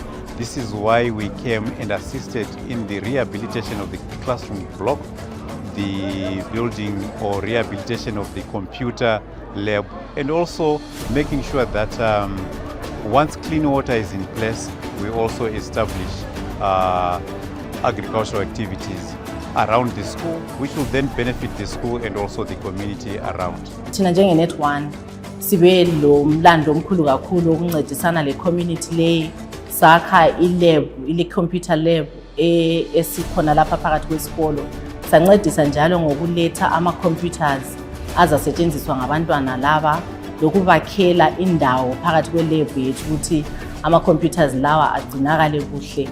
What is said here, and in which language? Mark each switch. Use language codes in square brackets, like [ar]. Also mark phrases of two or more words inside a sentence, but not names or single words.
[en] This is why we came and assisted in the rehabilitation of the classroom block, the building or rehabilitation of the computer lab, and also making sure that once clean water is in place, we also establish agricultural activities around the school, which will then benefit the school and also the community around. [nd] Thina njenge-NetOne sibe lo mlando omkhulu kakhulu ukuncedisana le community le sakha ile- [en] computer lab [nd] esikhona lapha phakathi kwesikolo. Sancedisa njalo ngokuletha ama-computers azasetshenziswa ngabantwana laba, lokubakhela indawo phakathi kwe-lab yethu ukuthi ama-computers lawa agcinakale kuhle.